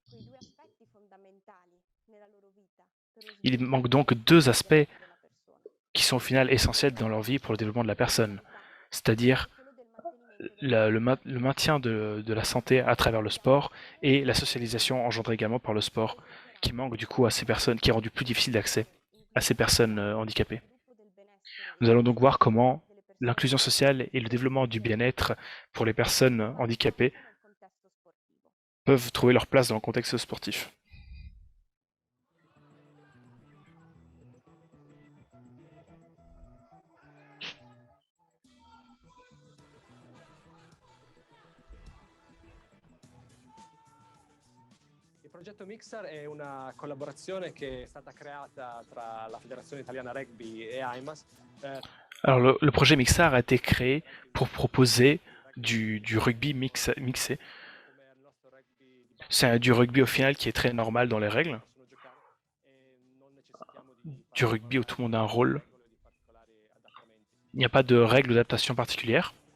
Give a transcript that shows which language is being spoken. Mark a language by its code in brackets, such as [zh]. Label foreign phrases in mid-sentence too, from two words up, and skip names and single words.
[fr] Il manque donc deux aspects qui sont au final essentiels dans leur vie pour le développement de la personne, c'est-à-dire le maintien de la santé à travers le sport et la socialisation engendrée également par le sport, qui manque du coup à ces personnes, qui est rendu plus difficile d'accès à ces personnes handicapées. Nous allons donc voir comment l'inclusion sociale et le développement du bien-être pour les personnes handicapées peuvent trouver leur place dans le contexte sportif. [it] Il progetto Mixar è una collaborazione che è stata creata tra la Federazione Italiana Rugby e AIMAS. [fr] Alors le projet Mixar a été créé pour proposer du rugby mixé. C'est du rugby au final qui est très normal dans les règles, du rugby où tout le monde a un rôle. Il n'y a pas de règles d'adaptation particulières.